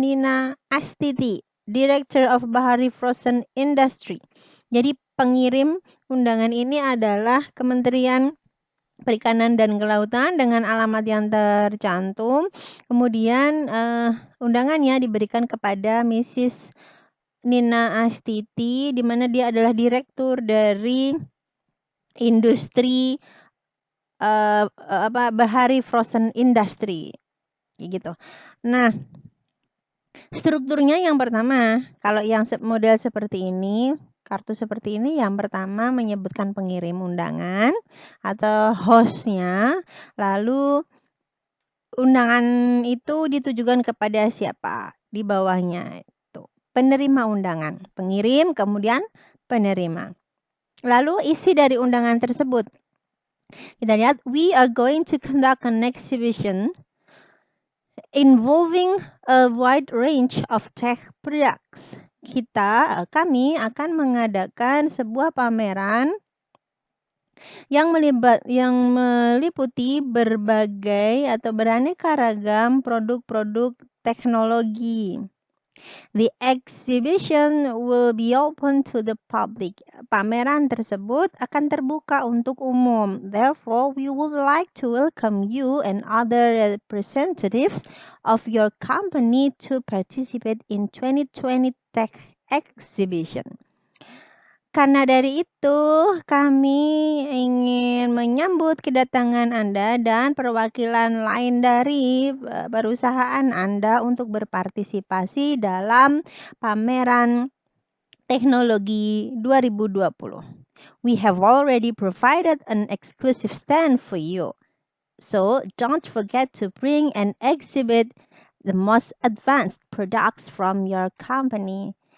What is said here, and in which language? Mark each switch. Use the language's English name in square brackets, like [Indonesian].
[English] Nina Astiti, Director of Bahari Frozen Industry. [Indonesian] Jadi pengirim undangan ini adalah Kementerian Perikanan dan Kelautan dengan alamat yang tercantum. Kemudian undangannya diberikan kepada Mrs. Nina Astiti, di mana dia adalah direktur dari industri Bahari Frozen Industry, gitu. Nah, strukturnya yang pertama, kalau yang model seperti ini, kartu seperti ini, yang pertama menyebutkan pengirim undangan atau hostnya, lalu undangan itu ditujukan kepada siapa? Di bawahnya itu penerima undangan, pengirim, kemudian penerima. Lalu isi dari undangan tersebut. Kita lihat, [English] we are going to conduct an exhibition involving a wide range of tech products. [Indonesian] Kami akan mengadakan sebuah pameran yang meliputi berbagai atau beraneka ragam produk-produk teknologi. [English] The exhibition will be open to the public. [Indonesian] Pameran tersebut akan terbuka untuk umum. [English] Therefore, we would like to welcome you and other representatives of your company to participate in 2020 Tech Exhibition. [Indonesian] Karena dari itu, kami ingin menyambut kedatangan Anda dan perwakilan lain dari perusahaan Anda untuk berpartisipasi dalam pameran teknologi 2020. [English] We have already provided an exclusive stand for you. So, don't forget to bring and exhibit the most advanced products from your company.